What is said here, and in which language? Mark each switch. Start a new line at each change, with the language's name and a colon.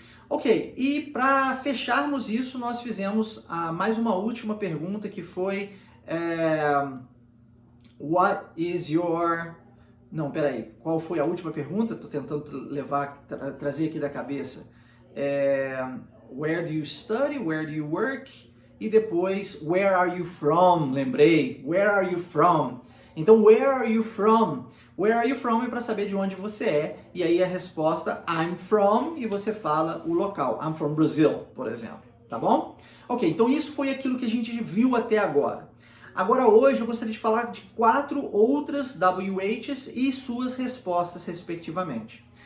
Portuguese: Ok, e para fecharmos isso, nós fizemos mais uma última pergunta que foi
English: what is your...
Portuguese: Não, peraí, qual foi a última pergunta? Estou tentando trazer aqui da cabeça.
English: Where do you study? Where do you work?
Portuguese: E depois,
English: where are you from?
Portuguese: Lembrei,
English: where are you from? Então, where are you from? Where are you from
Portuguese: é para saber de onde você é. E aí a resposta,
English: I'm from,
Portuguese: e você fala o local.
English: I'm from Brazil,
Portuguese: por exemplo. Tá bom? Ok, então isso foi aquilo que a gente viu até agora. Agora hoje eu gostaria de falar de 4 outras WHs e suas respostas respectivamente.